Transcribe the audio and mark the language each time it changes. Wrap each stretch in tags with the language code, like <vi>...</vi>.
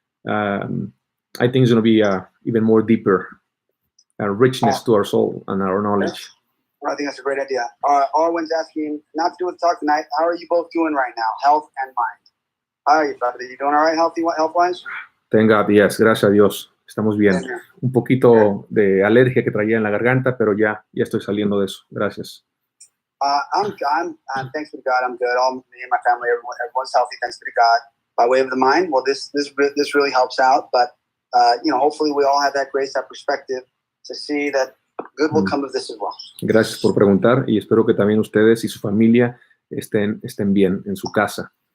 <en>I think it's going to be even more deeper richness to our soul and our knowledge. I think that's a great idea. Arwen's asking, not to do with the talk tonight, how are you both doing right now, health and mind? How are you, brother? You doing all right, health-wise? Thank God, yes,</en> <es>gracias a Dios. Estamos bien. Un poquito de alergia que traía en la garganta, pero ya estoy saliendo de eso. Gracias.</es> <en>I'm thanks be to God, I'm good. All me and my family, everyone's healthy, thanks be to God. By way of the mind, well, this really helps out, but hopefully we all have that grace, that perspective to see that good will come of this as well.</en> <es>Gracias por preguntar y espero que también ustedes y su familia estén bien en su casa.</es>